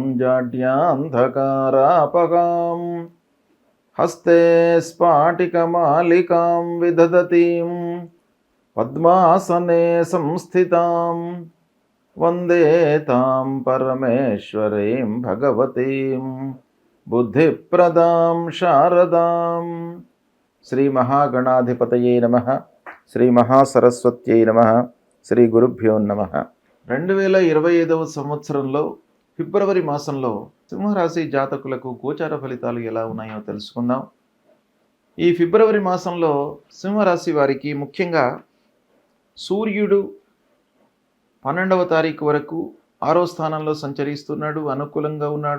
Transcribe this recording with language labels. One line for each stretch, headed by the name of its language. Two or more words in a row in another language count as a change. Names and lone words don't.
Sanskrit: जाड्यान्धकारापगां हस्ते स्फाटिकमालिकां विदधतीं पद्मासने संस्थितां वन्दे तां परमेश्वरीं भगवतीं बुद्धिप्रदां शारदां। శ్రీ మహాగణాధిపతయే నమః. శ్రీ మహాసరస్వత్యై నమః. శ్రీ గురుభ్యో నమః.
Telugu: 2025వ సంవత్సరంలో ఫిబ్రవరి మాసంలో సింహరాశి జాతకులకు గోచార ఫలితాలు ఎలా ఉన్నాయో తెలుసుకుందాం. ఈ ఫిబ్రవరి మాసంలో సింహరాశి వారికి ముఖ్యంగా సూర్యుడు 12వ తారీఖు వరకు 6వ స్థానంలో సంచరిస్తున్నాడు, అనుకూలంగా ఉన్నాడు.